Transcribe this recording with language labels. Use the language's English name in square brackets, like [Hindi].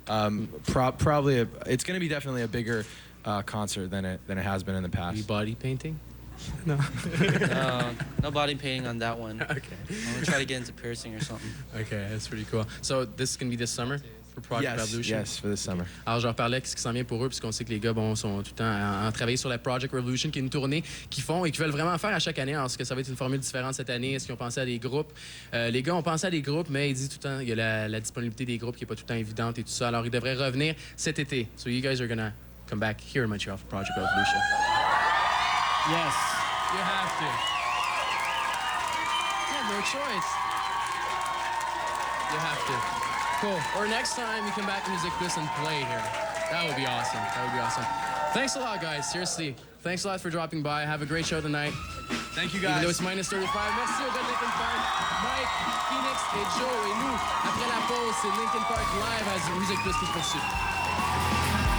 [English] music. Probably it's going to be definitely a bigger concert than it has been in the past. Are you body painting? No. No body painting on that one. Okay. I'm gonna try to get into piercing or something. Okay, that's pretty cool. So this is gonna be this summer for Project Revolution? Yes, for this summer. [French] Alors, je leur parlais de ce qui s'en vient pour eux, puisqu'on sait que les gars sont tout le temps à travailler sur la Project Revolution, qui est une tournée qu'ils font et qu'ils veulent vraiment faire à chaque année. Alors, est-ce que ça va être une formule différente cette année? Est-ce qu'ils ont pensé à des groupes? Les gars ont pensé à des groupes, mais ils disent tout le temps, il y a la disponibilité des groupes qui n'est pas tout le temps évidente et tout ça. Alors, ils devraient revenir cet été. [English] So you guys are gonna come back here in Montreal for Project Revolution. Yes. You have to. You have no choice. You have to. Cool. Or next time you come back to MusiquePlus and play here. That would be awesome. That would be awesome. Thanks a lot, guys. Seriously. Thanks a lot for dropping by. Have a great show tonight. Thank you, guys. Even though it's -35. [French] Merci aux gars de Linkin Park, Mike, Phoenix et Joe. Et nous, après la pause, c'est Linkin Park live à MusiquePlus qui se poursuit.